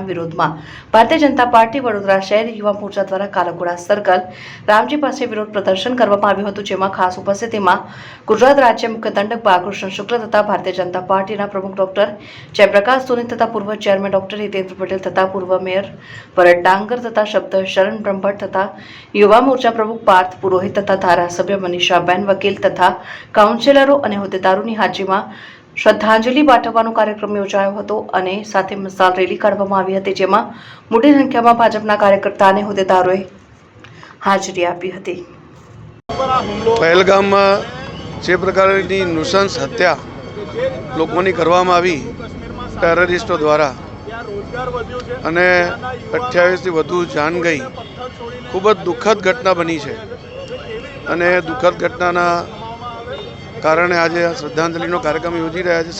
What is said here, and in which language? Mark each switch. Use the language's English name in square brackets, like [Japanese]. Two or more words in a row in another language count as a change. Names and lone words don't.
[Gujarati] વિરોધમાં ભારતીય જનતા પાર્ટી વડોદરા શહેર યુવા મોરચા દ્વારા કાલાઘોડા સર્કલ રામજી પાસે વિરોધ પ્રદર્શન કરવામાં આવ્યું હતું, જેમાં ખાસ ઉપસ્થિતિમાં ગુજરાત રાજ્ય મુખ્ય દંડક બાલકૃષ્ણ શુક્લ તથા ભારતીય જનતા પાર્ટીના પ્રમુખ ડોક્ટર જયપ્રકાશ સોની તથા પૂર્વ ચેરમેન ડોક્ટર હિતેન્દ્ર પટેલ તથા પૂર્વ મેયર ભરત ડાંગર તથા શબ્દ શરણ બ્રહ્મભટ્ટ તથા યુવા મોરચા પ્રમુખ પાર્થ પુરોહિત તથા ધારાસભ્ય મનીષાબેન વકીલ તથા કાઉન્સિલરો અને હોદ્દેદારોની હાજરીમાં શ્રદ્ધાંજલિ પાઠવવાનો કાર્યક્રમ યોજાયો હતો અને સાથે મશાલ રેલી કાઢવામાં આવી હતી, જેમાં મોટી સંખ્યામાં ભાજપના કાર્યકર્તા અને હોદ્દેદારોએ હાજરી આપી હતી। પહેલગામમાં જે પ્રકારની નૃશંસ હત્યા લોકોની કરવામાં આવી ટેરરિસ્ટો દ્વારા અને 28થી વધુ જાન ગઈ, ખૂબ જ દુઃખદ ઘટના બની છે અને દુઃખદ ઘટનાના કારણે આજે શ્રદ્ધાંજલિનો કાર્યક્રમ યોજી રહ્યા છે।